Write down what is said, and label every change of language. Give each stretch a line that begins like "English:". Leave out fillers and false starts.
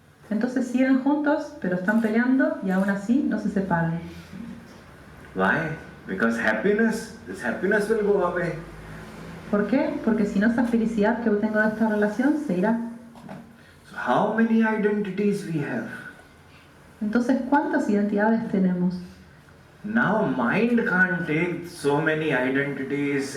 Spanish: Entonces siguen juntos, pero están peleando y aún así no se separan.
English: Why? Because this happiness will go away.
Spanish: ¿Por qué? Porque si no, esa felicidad que tengo de esta relación se irá.
English: So how many identities we have?
Spanish: Entonces, ¿cuántas identidades tenemos?
English: Now mind can't take so many identities.